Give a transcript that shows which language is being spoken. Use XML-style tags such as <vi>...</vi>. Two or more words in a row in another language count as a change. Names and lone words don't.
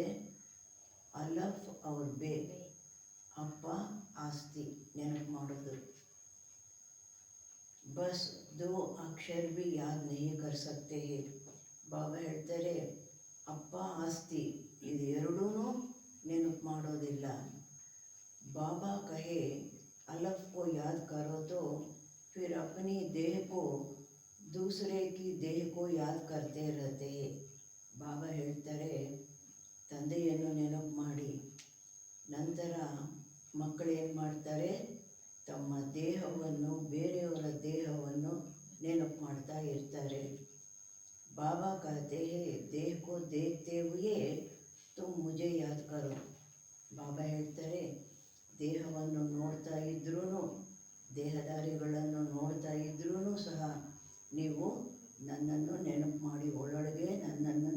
<hi>अलफ और बे,</hi> <kn>ಅಪ್ಪ ಆಸ್ತಿ ನೆನಪು ಮಾಡೋದು.</kn> <hi>बस दो अक्षर भी याद नहीं कर सकते हैं.</hi> <kn>ಬಾಬಾ ಹೇಳ್ತಾರೆ, ಅಪ್ಪ ಆಸ್ತಿ ಇದು ಎರಡೂ ನೆನಪು ಮಾಡೋದಿಲ್ಲ.</kn> <hi>बाबा कहे अलफ को याद करो तो फिर अपनी देह को दूसरे की देह को याद करते रहते हैं.</hi> <kn>ಬಾಬಾ ಹೇಳ್ತಾರೆ, ತಂದೆಯನ್ನು ನೆನಪು ಮಾಡಿ, ನಂತರ ಮಕ್ಕಳು ಏನು ಮಾಡ್ತಾರೆ, ತಮ್ಮ ದೇಹವನ್ನು, ಬೇರೆಯವರ ದೇಹವನ್ನು ನೆನಪು ಮಾಡ್ತಾ ಇರ್ತಾರೆ.</kn> <hi>ಬಾಬಾ कहते हैं देह को देखते हुए तुम मुझे याद करो.</hi> <kn>ಬಾಬಾ ಹೇಳ್ತಾರೆ, ದೇಹವನ್ನು ನೋಡ್ತಾ ಇದ್ರೂ, ದೇಹಧಾರಿಗಳನ್ನು ನೋಡ್ತಾ ಇದ್ರೂ ಸಹ ನೀವು ನನ್ನನ್ನು ನೆನಪು ಮಾಡಿ, ಒಳೊಳಗೆ ನನ್ನ</kn>